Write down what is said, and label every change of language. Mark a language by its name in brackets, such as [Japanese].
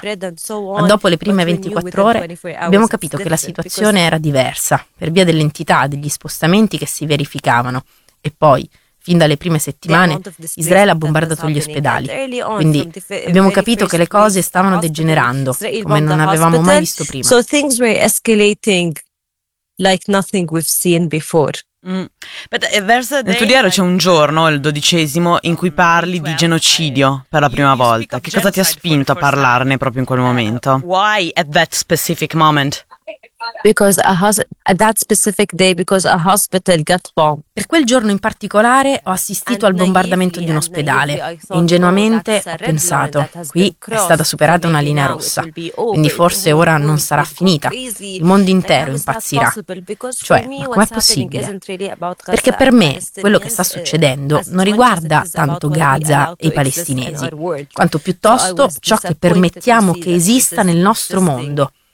[Italian] Ma dopo le prime 24 ore abbiamo capito che la situazione era diversa, per via dell'entità degli spostamenti che si verificavano. E poi, fin dalle prime settimane, Israele ha bombardato gli ospedali. Quindi abbiamo capito che le cose stavano degenerando come non avevamo mai visto prima. [English] So things were escalating like nothing we've seen before. [Italian] Nel tuo diario c'è un giorno, il dodicesimo, in cui parli di genocidio per la prima volta. Che cosa ti ha spinto a parlarne proprio in quel momento? [English] Why at that specific moment? Because a hospital, that specific day, because a hospital got bombed. [Italian] Per quel giorno in particolare ho assistito al bombardamento di un ospedale. E ingenuamente ho pensato, qui è stata superata una linea rossa, quindi forse ora non sarà finita, il mondo intero impazzirà. Cioè, ma com'è possibile? Perché per me quello che sta succedendo non riguarda tanto Gaza e i palestinesi, quanto piuttosto ciò che permettiamo che esista nel nostro mondo.